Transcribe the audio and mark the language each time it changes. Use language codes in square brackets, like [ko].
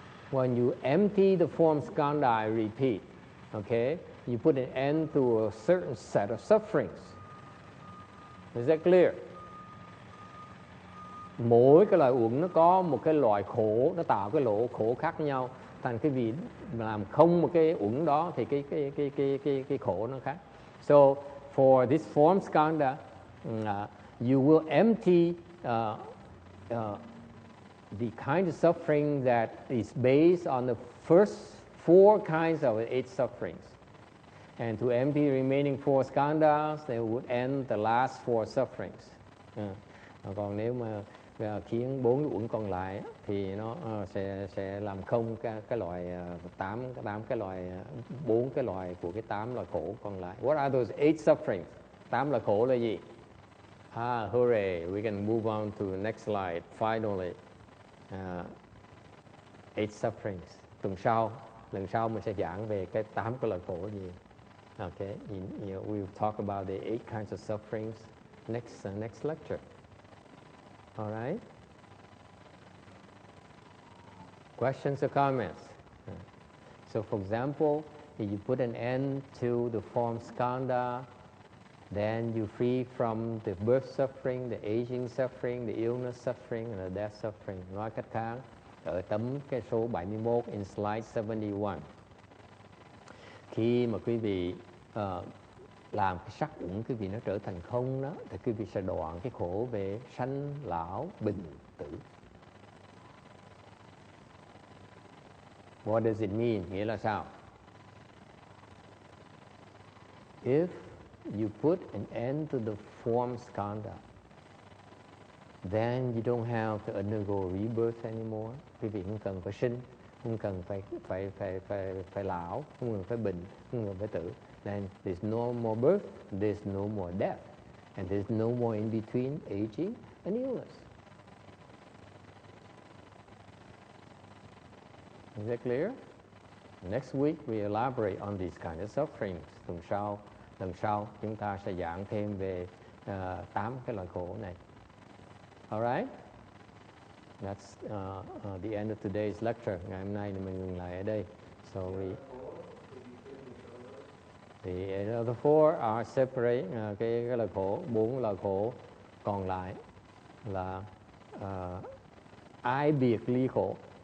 [en] When you empty the form skanda, I repeat, okay, you put an end to a certain set of sufferings. Is that clear? [vi] Mỗi cái loại uẩn nó có một cái loại khổ, nó tạo cái lỗ khổ khác nhau. thành cái vị làm không một cái uẩn đó thì cái khổ nó khác. [en] So for this form skanda, you will empty the kind of suffering that is based on the first 4 kinds of 8 sufferings. And to empty the remaining 4 skandhas, they would end the last 4 sufferings. [vi] Còn nếu mà khiến 4 uẩn còn lại thì nó sẽ làm không cái loại 8 cái loại 4 cái loại của cái 8 loại khổ còn lại. [en] What are those 8 sufferings? [vi] 8 loại khổ là gì? [en] Hooray, we can move on to the next slide. Finally, 8 sufferings. [vi] Lần sau mình sẽ giảng về cái 8 cái loại khổ gì. [en] Okay, we'll talk about the 8 kinds of sufferings next lecture. All right. Questions or comments? So, for example, if you put an end to the form skanda, then you're free from the birth suffering, the aging suffering, the illness suffering, and the death suffering. [vi] Nói cách khác, ở tấm cái số 71 [en] in slide 71. [vi] Khi mà quý vị làm cái sắc uẩn quý vị nó trở thành không đó, thì quý vị sẽ đoạn cái khổ về sanh lão bệnh tử. [en] What does it mean? [vi] Nghĩa là sao? [en] If you put an end to the form skanda, then you don't have to undergo rebirth anymore. [vi] Quý vị không cần phải sinh, không cần phải lão, không cần phải bệnh, không cần phải tử. [en] Then there's no more birth, there's no more death, and there's no more in between aging and illness. Is that clear? Next week we elaborate on these kind of sufferings. [vi] Lần sau chúng ta sẽ giảng thêm về 8 cái loại khổ này. [en] Alright? That's the end of today's lecture. [vi] Ngày hôm nay mình ngừng lại ở đây. [en] So the other 4 are separate. [vi] Cái loại khổ, 4 loại khổ còn lại là ái biệt ly khổ.